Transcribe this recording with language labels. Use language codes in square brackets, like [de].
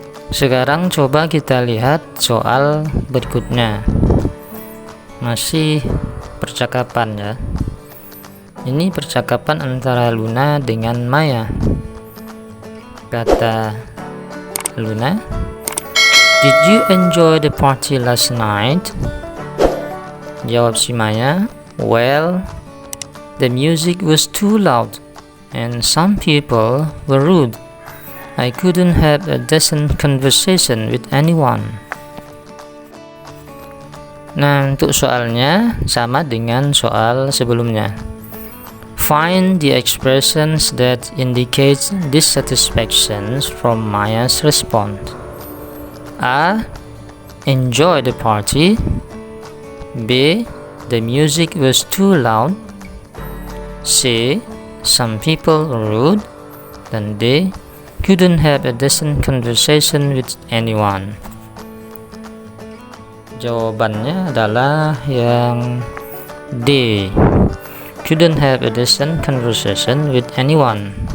[id] Sekarang coba kita lihat soal berikutnya. Masih percakapan ya. Ini percakapan antara Luna dengan Maya. Kata [en] Luna, "Did you enjoy the party last night?" [id] Jawab si [en] Maya, "Well, the music was too loud and some people were rude. I couldn't have a decent conversation with anyone." [id] Nah, untuk soalnya sama dengan soal sebelumnya. [en] Find the expressions that indicate dissatisfaction from Maya's response. A. Enjoy the party. B. The music was too loud. C. Some people were rude. [id] Dan [en] D. Couldn't have a decent conversation with anyone. [id] Jawabannya adalah yang D. [en] Couldn't have a decent conversation with anyone.